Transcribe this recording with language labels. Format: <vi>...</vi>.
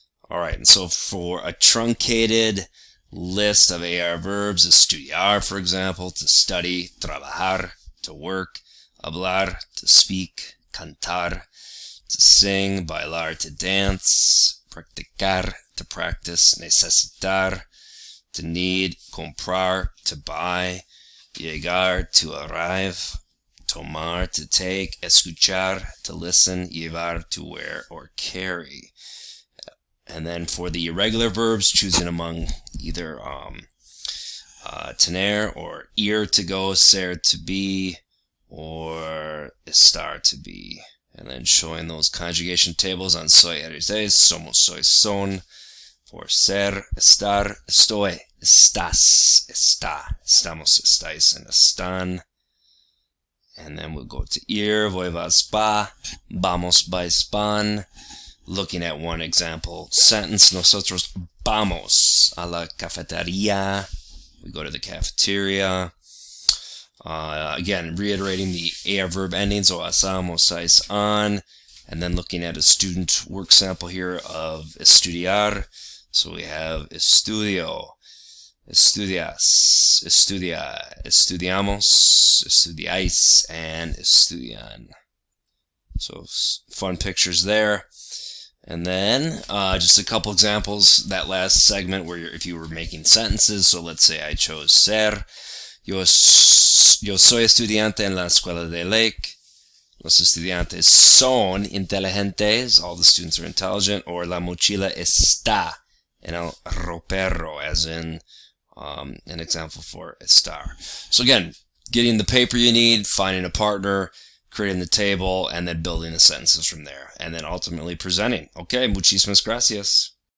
<en>All right, and so for a truncated list of AR verbs, estudiar, for example, to study, trabajar, to work, hablar, to speak, cantar, to sing, bailar, to dance, practicar, to practice, necesitar, to need, comprar, to buy, llegar, to arrive, tomar, to take, escuchar, to listen, llevar, to wear or carry. And then for the irregular verbs, choosing among either tener or ir, to go, ser, to be, or estar, to be. And then showing those conjugation tables on</en> <es>soy, eres, es, somos, soy, son. For ser, estar, estoy, estás, está, estamos, estáis, and están.</es> <en>And then we'll go to</en> <es>ir, voy, vas, va, vamos, vais, van.</es> <en>Looking at one example sentence,</en> <es>nosotros vamos a la cafetería.</es> <en>We go to the cafeteria. Again, reiterating the AR verb endings, o asamos, sais, on. And then looking at a student work sample here of estudiar. So we have</en> <es>estudio, estudias, estudia, estudiamos, estudiáis, and estudian.</es> <en>So fun pictures there. And then just a couple examples, that last segment where if you were making sentences. So let's say I chose ser.</en> <es>Yo soy estudiante en la escuela de Lake. Los estudiantes son inteligentes.</es> <en>All the students are intelligent. Or</en> <es>la mochila está en el ropero,</es> <en>as in an example for estar. So again, getting the paper you need, finding a partner, creating the table, and then building the sentences from there, and then ultimately presenting. Okay,</en> <es>muchísimas gracias.</es>